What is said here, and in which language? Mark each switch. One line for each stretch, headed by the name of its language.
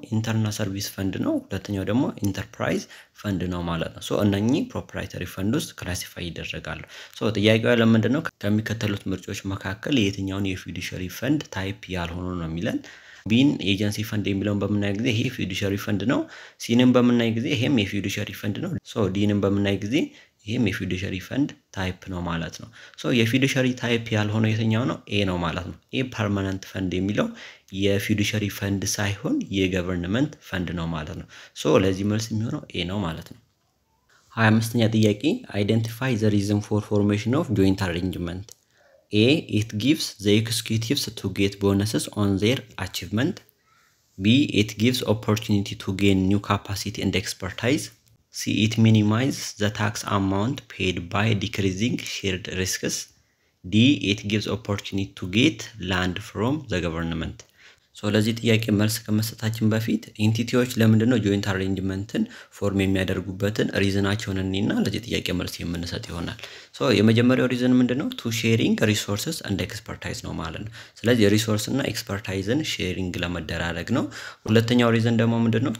Amharic: ኢንተርናል ሰርቪስ ፈንድ ነው። ሁለተኛው ደግሞ ኢንተርፕራይዝ ፈንድ ነው ማለት ነው። እነኚህ ፕሮፕራይተሪ ፈንድ ውስጥ ክላሲፋይ ይደረጋሉ። ጥያቄው ያለ ምንድነው ከሚከተሉት ምርጫዎች መካከል የትኛውን የፊዱሺያሪ ፈንድ ታይፕ ያልሆኑ ነው የሚለን። ቢን ኤጀንሲ ፈንድ የሚለውን በምናይ ጊዜ ይሄ ፊዱሺያሪ ፈንድ ነው። ሲንም በምናይ ጊዜ ይሄም የፊዱሺያሪ ፈንድ ነው። ዲንም በምናይ ጊዜ ይሄም የፊዱሺያሪ ፈንድ ታይፕ ነው ማለት ነው። የፊዱሺያሪ ታይፕ ያልሆነው የትኛው ነው? ኤ ነው ማለት ነው። ኤ ፐርማነንት ፈንድ የሚለው የፊዱሺያሪ ፈንድ ሳይሆን የገቨርንመንት ፈንድ ነው ማለት ነው። ለዚህ መልስ የሚሆነው ኤ ነው ማለት ነው። 25ኛ ጥያቄ
English: አይደንቲፋይ ዘ ሪዝን ፎር ፎርሜሽን ኦፍ ጆይንት አሬንጅመንት።
Amharic: A.
English: It gives the executives to get bonuses on their achievement. B. It gives opportunity to gain new capacity and expertise. C. It minimizes the tax amount paid by decreasing shared risks. D. It gives opportunity to get land from the government.
Amharic: ሶ ለዚህ ጥያቄ መልስ ከመስጠታችን በፊት ኢንቲቲዎች ለምንድነው ጆይንት አሬንጅመንትን ፎርም የሚያደርጉበትን ሪዝናቸውን እና ለዚህ ጥያቄ መልስ የምንሰጥ ይሆናል። ሶ የመጀመሪያው ሪዝን ምንድነው?
English: ቱ ሼሪንግ ሪሶርሰስ ኤንድ ኤክስፐርታይዝ
Amharic: ነው ማለት ነው። ስለዚህ ሪሶርስ እና ኤክስፐርታይዝን ሼሪንግ ለመደራረግ ነው። ሁለተኛው ሪዝን ደግሞ ምንድነው?